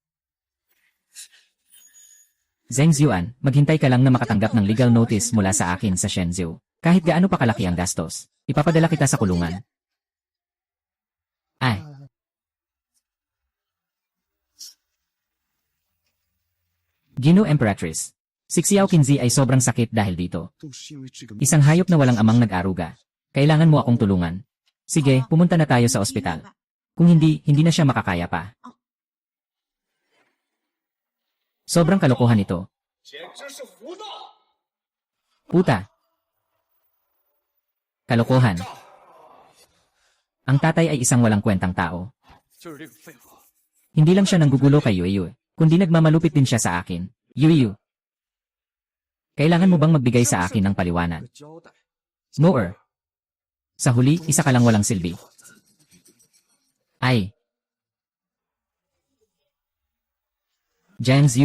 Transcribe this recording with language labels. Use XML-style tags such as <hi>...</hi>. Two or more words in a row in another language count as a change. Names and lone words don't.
<tl>Zheng Ziuan, maghintay ka lang na makatanggap ng legal notice mula sa akin sa Shenzhou. Kahit gaano pa kalaki ang gastos, ipapadala kita sa kulungan. Ay. Gino Emperatrice. Si Xiao Qinzi ay sobrang sakit dahil dito.</tl> <zh>都是因为这个。</zh> <tl>Isang hayop na walang amang nag-aruga. Kailangan mo akong tulungan. Sige, pumunta na tayo sa ospital. Kung hindi na siya makakaya pa. Sobrang kalokohan ito.</tl> <zh>简直是胡闹！</zh> <tl>Puta. Kalokohan. Ang tatay ay isang walang kwentang tao.</tl> <zh>就是这个废物。</zh> <tl>Hindi lang siya nanggugulo kay Yuyu, kundi nagmamalupit din siya sa akin. Yuyu. Kailangan mo bang magbigay sa akin ng paliwanag?</tl> <zh>个交代。</zh> <tl>Noer. Sa huli, isa ka lang walang silbi. Ay. Jiang Ziu.</tl>